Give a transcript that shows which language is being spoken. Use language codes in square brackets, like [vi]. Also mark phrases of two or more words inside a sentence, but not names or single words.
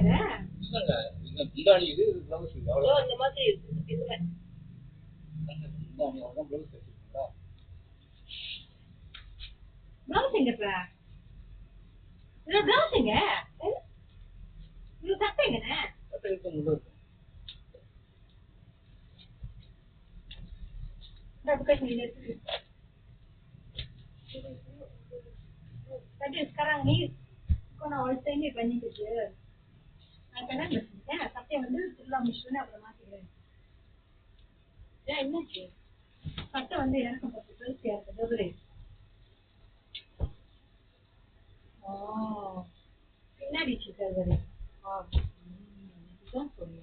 [ta] இல்லங்க இந்த முந்தானி இது ப்ளவுஸ் இது அவ்வளவு. இந்த மாதிரி இருக்கு இதுல முந்தானி அவ்வளவுதான் ப்ளவுஸ் வச்சிருக்கீங்களா? பிளவுஸ் எங்கப்பா? இது பிளவுஸ் எங்க? இது சட்டை எங்கண்ணே? சட்டை இருக்க முள்ள இருக்கும். [en] That is [ms] sekarang ni kau nak alter ni banyak kerja. Kadang-kadang mestinya tapi [ta] வந்து ஃபுல்லா மிஷின் அப்புறம் மாத்திக்கிறேன். ஏன் என்னாச்சு? சட்டை வந்து எனக்கு பத்து பெருசா இருக்கு டபுள். பின்னாடி சிக்கல் இதுதான் சொன்னேன்.